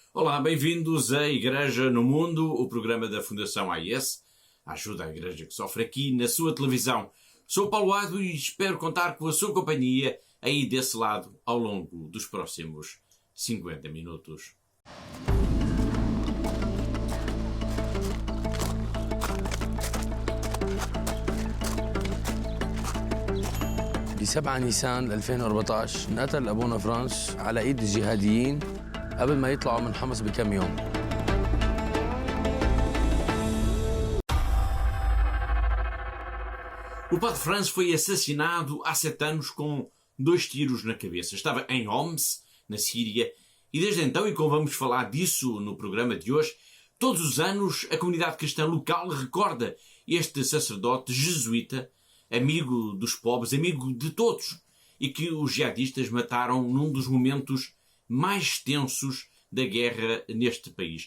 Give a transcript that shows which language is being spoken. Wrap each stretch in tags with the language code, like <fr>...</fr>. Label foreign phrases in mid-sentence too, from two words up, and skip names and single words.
<pt>Olá, bem-vindos à Igreja no Mundo, o programa da Fundação AIS. Ajuda a Igreja que sofre aqui na sua televisão. Sou Paulo Ado e espero contar com a sua companhia aí desse lado ao longo dos próximos 50 minutos.</pt> <ar>ب7 نيسان 2014 انقتل أبونا فرانس على إيد الجهاديين قبل ما يطلعوا من حمص بكم يوم.</ar> <pt>O padre Franz foi assassinado há 7 anos com 2 tiros na cabeça. Estava em Homs, na Síria, e desde então, e como vamos falar disso no programa de hoje, todos os anos a comunidade cristã local recorda este sacerdote jesuíta, amigo dos pobres, amigo de todos, e que os jihadistas mataram num dos momentos mais tensos da guerra neste país.</pt>